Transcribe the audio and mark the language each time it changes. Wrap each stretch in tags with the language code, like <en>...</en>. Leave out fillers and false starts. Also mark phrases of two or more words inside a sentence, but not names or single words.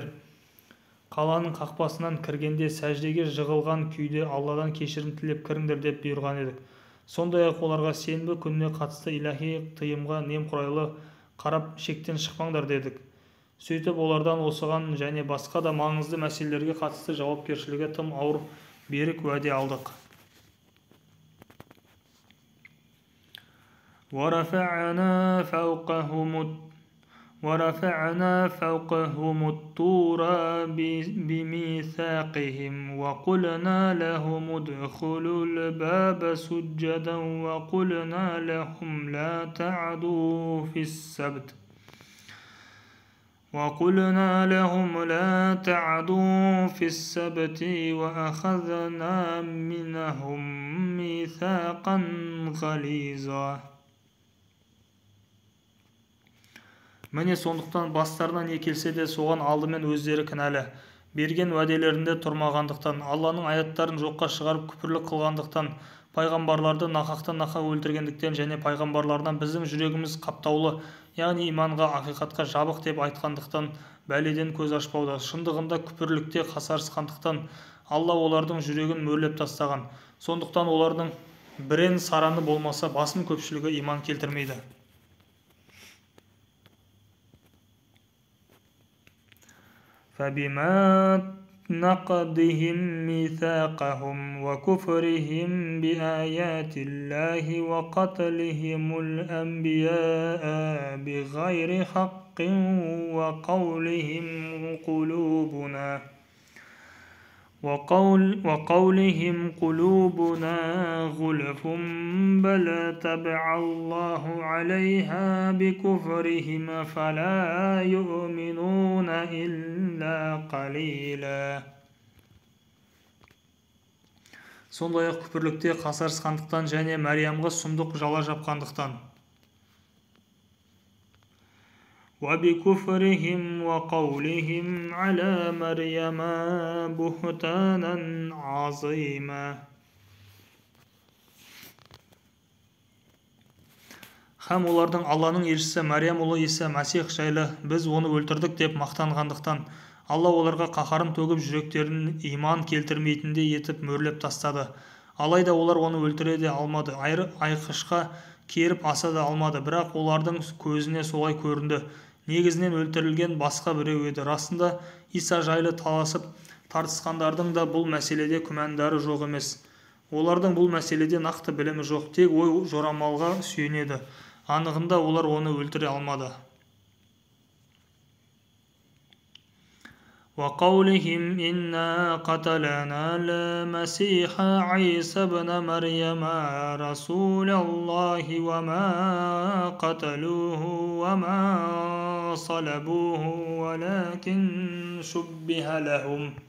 <kk>Қаланың қақпасынан кіргенде сәждеге жығылған күйде Алладан кешірім тілеп кіріңдер деп бұйырған едік. Сондай-ақ оларға сенбі күніне қатысты илахи тыйымға немқұрайлы қарап шектен шықпаңдар дедік. Сөйтіп олардан осыған және басқа да маңызды мәселелерге қатысты жауапкершілігі тым ауыр берік уәде алдық.</kk> <ar>وَرَفَعْنَا فَوْقَهُمُ الطُّورَ بِمِيثَاقِهِمْ وَقُلْنَا لَهُمُ ادْخُلُوا الْبَابَ سُجَّدًا وَقُلْنَا لَهُمْ لَا تعدوا في السبت وأخذنا منهم ميثاقا غليظا.</ar> <kk>Міне сондықтан бастарына не келсе де соған алдымен өздері кінәлі. Берген уәделерінде тұрмағандықтан, Алланың аяттарын жоққа шығарып күпірлік қылғандықтан, пайғамбарларды нақақтан-нақақ өлтіргендіктен және пайғамбарлардан біздің жүрегіміз қаптаулы, яғни иманға, ақиқатқа жабық деп айтқандықтан бәледен көз ашпауда. Шындығында күпірлікте қасарысқандықтан Алла олардың жүрегін мөрлеп тастаған. Сондықтан олардың бірен-сараны болмаса басым көпшілігі иман келтірмейді.</kk> <ar>فَبِمَا نَقْضِهِمْ مِيثَاقَهُمْ وَكُفْرِهِمْ بِآيَاتِ اللَّهِ وَقَتْلِهِمُ الْأَنْبِيَاءَ بِغَيْرِ حَقٍّ وقولهم قلوبنا غلف بل تبع الله عليها بكفرهم فلا يؤمنون إلا قليلا.</ar> <kk>Сондай-ақ күпірлікте қасарысқандықтан және Мәриямға сұмдық жала жапқандықтан.</kk> <ar>وَبِكُفْرِهِمْ وَقَوْلِهِمْ عَلَى مَرْيَمَ بُهْتَانًا عَظِيمًا.</ar> <kk>Һәм олардың Алланың елшісі Мәриям ұлы Иса Мәсих жайлы біз оны өлтірдік деп мақтанғандықтан, Алла оларға қаһарын төгіп жүректерін иман келтірмейтіндей етіп мөрлеп тастады. Алайда олар оны өлтіре де алмады, айқышқа керіп аса да алмады, бірақ олардың көзіне солай көрінді. Негізінен өлтірілген басқа біреу еді. Расында Иса жайлы таласып тартысқандардың да бұл мәселеде күмәндары жоқ емес. Олардың бұл мәселеде нақты білімі жоқ, тек ой жорамалға сүйенеді. Анығында олар оны өлтіре алмады.</kk> <ar>وَقَوْلِهِمْ إِنَّا قَتَلْنَا الْمَسِيحَ عِيسَى ابْنَ مَرْيَمَ رَسُولَ اللَّهِ وَمَا قَتَلُوهُ وَمَا صَلَبُوهُ وَلَكِنْ شُبِّهَ لَهُمْ</ar>